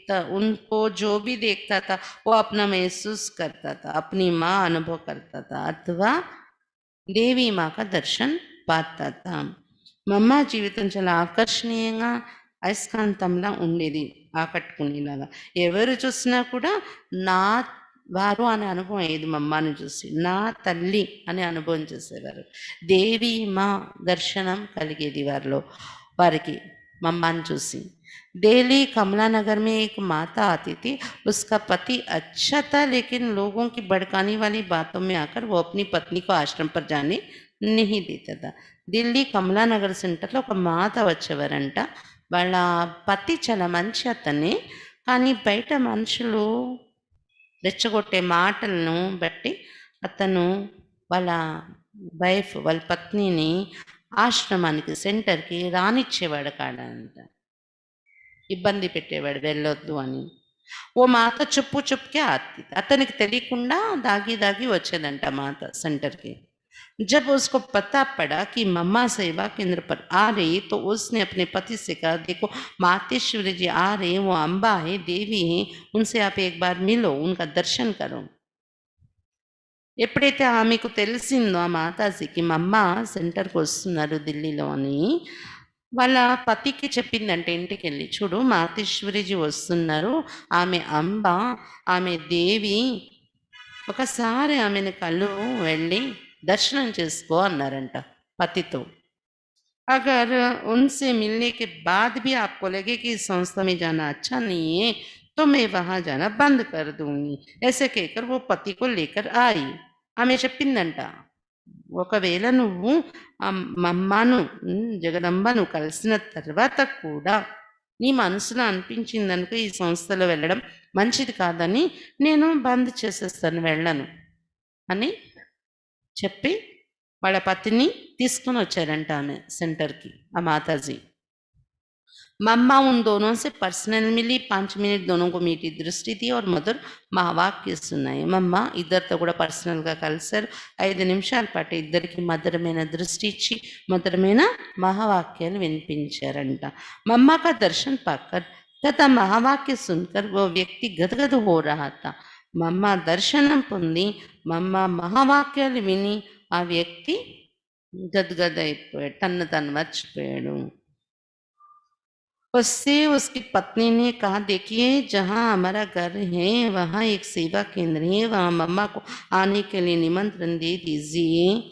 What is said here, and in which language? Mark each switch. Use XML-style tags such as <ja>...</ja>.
<hi>उनको जो भी देखता था वो अपना महसूस करता था, अपनी माँ अनुभव करता था अथवा దేవి మాక దర్శన్ పాతాం.</hi> <te>మమ్మ జీవితం చాలా ఆకర్షణీయంగా అయస్కాంతంలా ఉండేది, ఆకట్టుకునేలాగా. ఎవరు చూసినా కూడా నా వారు అనే అనుభవం అయ్యేది. మమ్మని చూసి నా తల్లి అనే అనుభవం చేసేవారు. దేవి మా దర్శనం కలిగేది వారికి మమ్మని చూసి.</te> <hi>दिल्ली कमला नगर में एक माता आती थी, उसका पति अच्छा था लेकिन लोगों की भड़काने वाली बातों में आकर वो अपनी पत्नी को आश्रम पर जाने नहीं देता था.</hi> <te>ఢిల్లీ కమలానగర్ సెంటర్లో ఒక మాత వచ్చేవారంట. వాళ్ళ పతి చాలా మంచి అతనే, కానీ బయట మనుషులు రెచ్చగొట్టే మాటలను బట్టి అతను వాళ్ళ వాళ్ళ పత్నిని ఆశ్రమానికి సెంటర్కి రానిచ్చేవాడు కాడంట, ఇబ్బంది పెట్టేవాడు, వెళ్ళొద్దు అని.</te> <hi>ఓ మాత చుప్పుకే ఆతి,</hi> <te>అతనికి తెలియకుండా దాగి దాగి వచ్చేదంట మాత సెంటర్కి.</te> <hi>जब उसको पता पड़ा कि मम्मा सेवा केंद्र पर आ रही तो उसने अपने पति से कहा, देखो मातेश्वरी जी आ रहे, वो अम्बा है, देवी है, उनसे आप एक बार मिलो, उनका दर्शन करो.</hi> <te>ఎప్పుడైతే ఆమెకు తెలిసిందో ఆ మాతాజీకి మమ్మ సెంటర్కి వస్తున్నారు ఢిల్లీలో అని, వాళ్ళ పతికి చెప్పిందంటే ఇంటికి వెళ్ళి, చూడు మాతేశ్వరిజీ వస్తున్నారు, ఆమె అంబ, ఆమె దేవి, ఒకసారి ఆమెను కళ్ళు వెళ్ళి దర్శనం చేసుకో అన్నారంట పతితో.</te> <hi>अगर उनसे मिलने के बाद भी आपको लगे कि इस संस्था में जाना अच्छा नहीं है तो मैं वहाँ जाना बंद कर दूंगी, ऐसे कहकर वो पति को लेकर आई.</hi> <te>ఆమె చెప్పిందంట, ఒకవేళ నువ్వు మమ్మను జగదంబను కలిసిన తర్వాత కూడా నీ మనసులో అనిపించిందనుకో ఈ సంస్థలో వెళ్ళడం మంచిది కాదని నేను బంద్ చేసేస్తాను, వెళ్ళను అని చెప్పి వాళ్ళ పతిని తీసుకొని వచ్చారంట ఆమె సెంటర్కి, ఆ మాతాజీ.</te> <hi>मम्मा उन दोनों से पर्सनल मिली, 5 मिनट दोनों को मीठी दृष्टि थी और मधुर महावाक्य सुनाई.</hi> <te>మమ్మ ఇద్దరితో కూడా పర్సనల్గా కలిశారు. 5 నిమిషాల పాటు ఇద్దరికి మధురమైన దృష్టి ఇచ్చి మధురమైన మహావాక్యాలు వినిపించారంట.</te> <hi>మమ్మ का दर्शन पाकर तथा महावाक्य सुनकर वो व्यक्ति गदगद हो रहा था.</hi> <te>మమ్మ దర్శనం పొంది మమ్మ మహావాక్యాలు విని ఆ వ్యక్తి గద్గద అయిపోయాడు, తను మర్చిపోయాడు.</te> <hi>उससे उसकी पत्नी ने कहा, देखिए जहाँ हमारा घर है वहाँ एक सेवा केंद्र है, वहाँ मम्मा को आने के लिए निमंत्रण दे दीजिए.</hi>